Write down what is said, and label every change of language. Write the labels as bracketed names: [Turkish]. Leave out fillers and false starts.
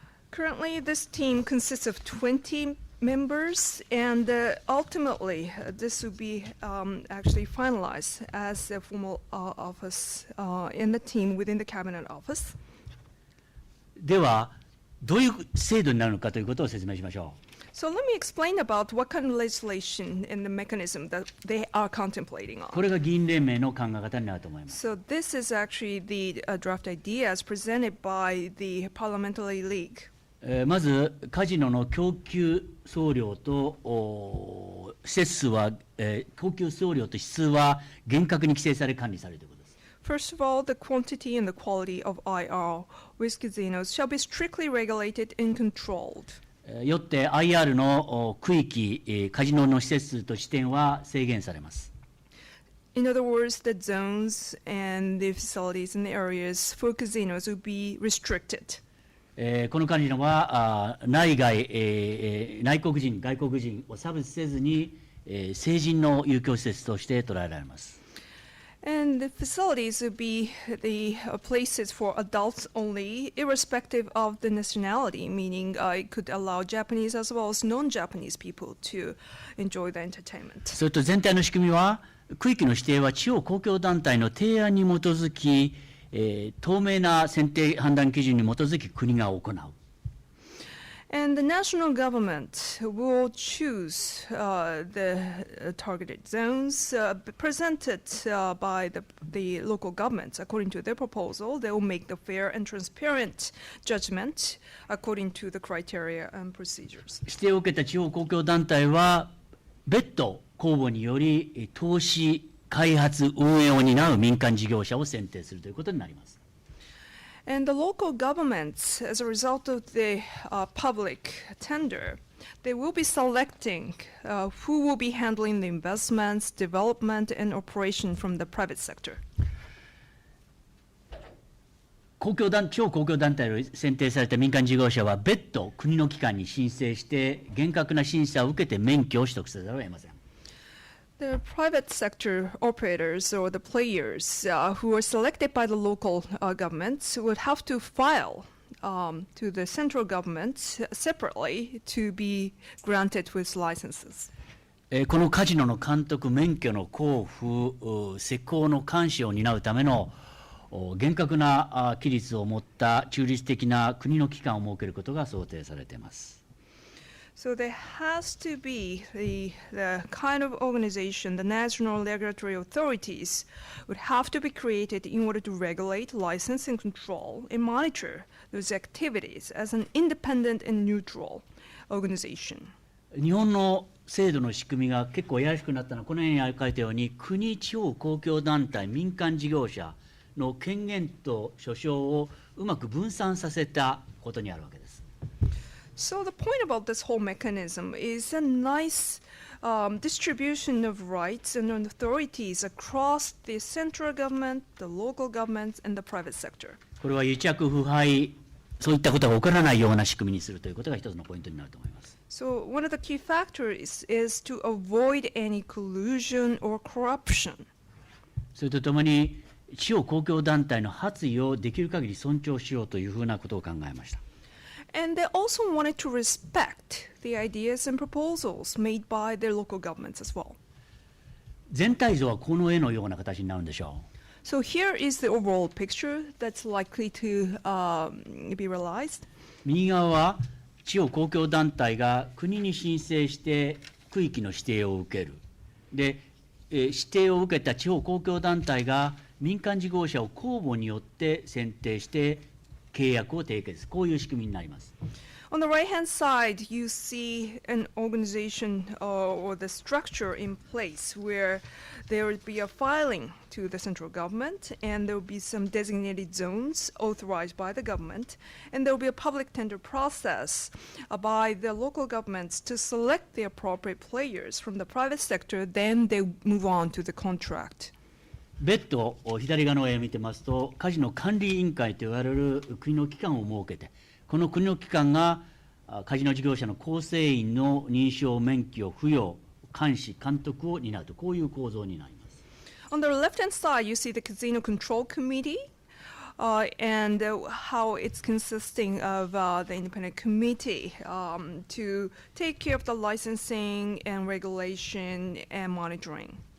[English] Currently, this team consists of 20 members, and ultimately, this will be actually finalized as a formal office in the team within the Cabinet Office. [Japanese] では、どういう制度になるのかということを説明しましょう。 [English] So let me explain about what kind of legislation and the mechanism that they are contemplating [Japanese] こ [English] on. [Japanese] れが議員連盟の考え方になると思います。 [English] So this is actually the draft idea as presented by the Parliamentary League. [Japanese] まずカジノの供給総量と施設数は、供給総量と指数は厳格に規制され管理されるということです。 [English] First of all, the quantity and the quality of IR with casinos shall be strictly regulated and controlled. [Japanese] よって IR の区域、カジノの施設数と地点は制限されます。 [English] In other words, the zones and the facilities and the areas for casinos will be restricted. [Japanese] このカジノは内外、内国人、外国人を差別せずに、成人の遊興施設として捉えられます。 [English] And the facilities will be the places for adults only, irrespective of the nationality, meaning it could allow Japanese as well as non-Japanese people to enjoy the entertainment. [Japanese] それと全体の仕組みは、区域の指定は地方公共団体の提案に基づき、透明な選定判断基準に基づき国が行う。 [English] And the national government will choose the targeted zones presented by the local governments. According to their proposal, they will make the fair and transparent judgment according to the criteria and procedures. [Japanese] 指定を受けた地方公共団体は別途公募により投資開発運営を担う民間事業者を選定するということになります。 [English] And the local governments, as a result of the public tender, they will be selecting who will be handling the investments, development, and operation from the private sector. [Japanese] 地方公共団体を選定された民間事業者は別途国の機関に申請して厳格な審査を受けて免許を取得せざるを得ません。 [English] The private sector operators or the players who are selected by the local governments would have to file to the central government separately to be granted with licenses. [Japanese] このカジノの監督、免許の交付、施行の監視を担うための厳格な規律を持った中立的な国の機関を設けることが想定されています。 [English] So there has to be the kind of organization, the national regulatory authorities would have to be created in order to regulate, license, and control and monitor those activities as an independent and neutral organization. [Japanese] 日本の制度の仕組みが結構ややしくなったのはこのように書いたように国、地方公共団体、民間事業者の権限と所掌をうまく分散させたことにあるわけです。 [English] So the point about this whole mechanism is a nice distribution of rights and authorities across the central government, the local governments, and the private sector. [Japanese] これは癒着腐敗、そういったことが起こらないような仕組みにするということが一つのポイントになると思います。 [English] So one of the key factors is to avoid any collusion or corruption. [Japanese] それとともに、地方公共団体の発意をできる限り尊重しようというふうなことを考えました。 [English] And they also wanted to respect the ideas and proposals made by their local governments as well. [Japanese] 全体像はこの絵のような形になるんでしょ [English] So here is the overall picture that's likely to be realized. [Japanese] う。右側は地方公共団体が国に申請して区域の指定を受ける。で、指定を受けた地方公共団体が民間事業者を公募によって選定して契約を締結、こういう仕組みになります。 [English] On the right-hand side, you see an organization or the structure in place where there would be a filing to the central government, and there will be some designated zones authorized by the government, and there will be a public tender process by the local governments to select the appropriate players from the private sector, then they move on to the contract. [Japanese] 別途左側の絵を見てますと、カジノ管理委員会といわれる国の機関を設けて、この国の機関がカジノ事業者の構成員の認証免許付与、監視、監督を担うと、こういう構造になります。 [English] On the left-hand side, you see the Casino Control Committee, and how it's consisting of the independent committee to take care of the licensing and regulation and monitoring.